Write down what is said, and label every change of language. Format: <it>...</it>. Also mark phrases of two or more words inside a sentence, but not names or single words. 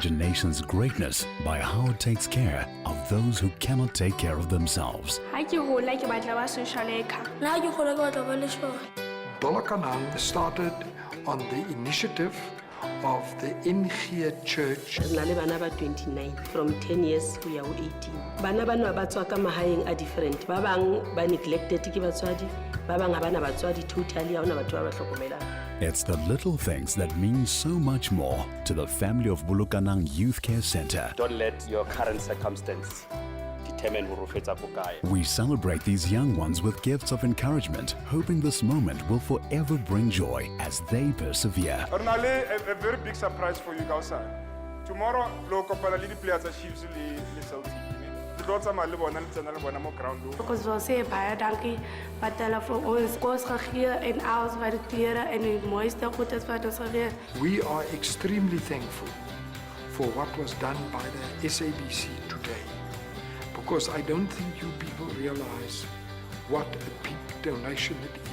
<en>a nation's greatness by how it takes care of those who cannot take care of themselves. Dollar Canal started on the initiative of the NG Church.</en> <st>Bana ba</st> <en>29 from 10 years to 18.</en> <st>Bana bana ba tswa ka mahaeng a different. Ba bang ba neglected ke batswadi, ba bang ha bana batswadi totally ha ona batho ba ba hlokomelang.</st> <en>It's the little things that mean so much more to the family of Bulukanang Youth Care Center. Don't let your current circumstance determine who</en> <st>fetsa ko kae.</st> <en>We celebrate these young ones with gifts of encouragement, hoping this moment will forever bring joy as they persevere. A very big surprise for you guys. Tomorrow, local players are Chiefs Celtic. Because we say</en> <af>baie dankie wat hulle vir ons kos gegee en alles wat die klere en die mooiste goedes wat ons gegee.</af> <en>We are extremely thankful for what was done by the SABC today, because I don't think you people realize what a big donation it is.</en>